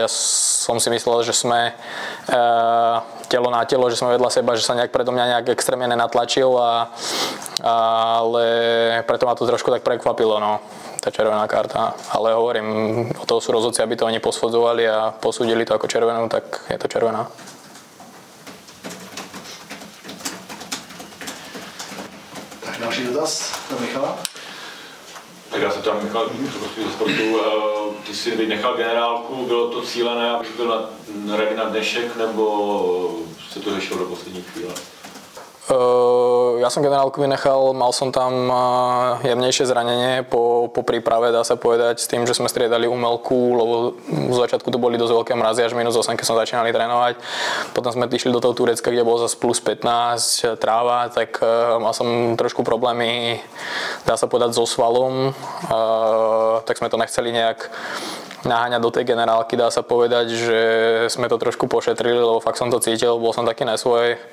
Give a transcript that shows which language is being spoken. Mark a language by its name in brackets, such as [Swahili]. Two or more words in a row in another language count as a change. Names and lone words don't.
[Slovak] Ja som si myslel, že sme telo na telo, že sme vedľa seba, že sa nejak predo mňa nejak extrémne nenatlačil, ale preto ma to trošku tak prekvapilo, no, tá červená karta. Ale hovorím, od toho sú rozhodci, aby to oni posudzovali a posúdili to ako červenú, tak je to červená. [Czech] Další dotaz do Michala. Tak já se tam Michal ze sportu. Ty jsi nechal generálku, bylo to cílené, abych byl ready na dnešek, nebo se to řešilo do poslední chvíle? [Slovak] Ja som generálku vynechal, mal som tam jemnejšie zranenie po príprave, dá sa povedať, s tým, že sme striedali umelku, lebo v začiatku to boli dosť veľké mrazy, až -8, keď sme začínali trénovať. Potom sme išli do toho Turecka, kde bolo zase plus 15, tráva, tak mal som trošku problémy, dá sa povedať, so svalom, tak sme to nechceli nejak naháňať do tej generálky, dá sa povedať, že sme to trošku pošetrili, lebo fakt som to cítil, bol som taký nesvoj